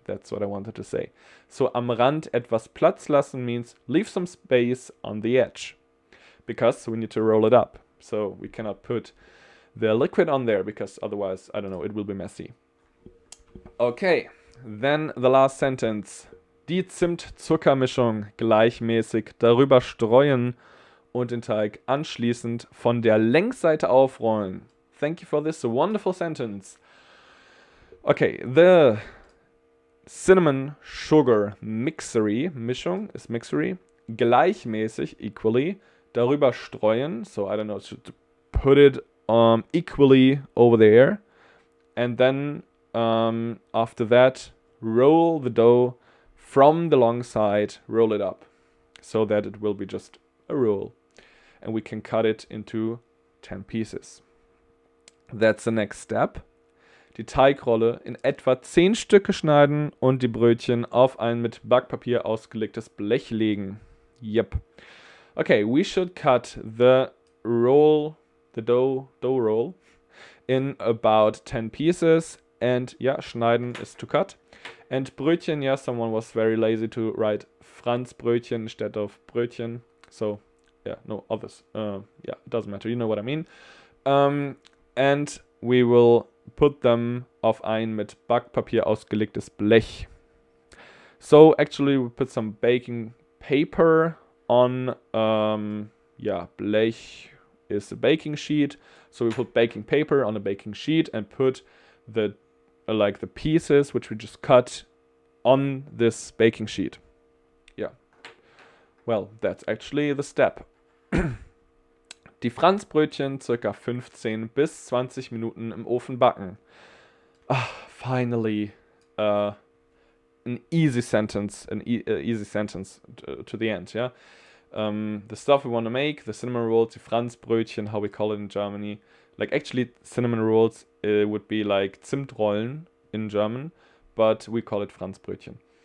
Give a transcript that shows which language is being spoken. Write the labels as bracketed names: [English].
[English] That's what I wanted to say. So am Rand etwas Platz lassen means leave some space on the edge, because we need to roll it up. So we cannot put the liquid on there, because otherwise, I don't know, it will be messy. Okay, then the last sentence. [German] Die Zimt-Zucker-Mischung gleichmäßig darüber streuen und den Teig anschließend von der Längsseite aufrollen. [English] Thank you for this wonderful sentence. Okay, the cinnamon sugar Mischung ist mixery, gleichmäßig, equally, darüber streuen, so I don't know, to put it equally over there, and then after that, roll the dough from the long side, roll it up, so that it will be just a roll, and we can cut it into 10 pieces. That's the next step. [German] Die Teigrolle in etwa 10 Stücke schneiden und die Brötchen auf ein mit Backpapier ausgelegtes Blech legen. [English] Yep. Okay, we should cut the roll, the dough roll, in about 10 pieces. And yeah, schneiden is to cut. And Brötchen, yeah, someone was very lazy to write Franzbrötchen instead of Brötchen. So, yeah, no, others. Yeah, it doesn't matter. You know what I mean. And we will put them auf ein mit Backpapier ausgelegtes Blech. So actually we put some baking paper on Blech is a baking sheet. So we put baking paper on a baking sheet and put the the pieces which we just cut on this baking sheet. Yeah. Well, that's actually the step. [German] Die Franzbrötchen circa 15 bis 20 Minuten im Ofen backen. [English] Finally, an easy sentence, easy sentence to the end, yeah? The stuff we want to make, the cinnamon rolls, die Franzbrötchen, how we call it in Germany. Like, actually, cinnamon rolls would be like Zimtrollen in German, but we call it Franzbrötchen.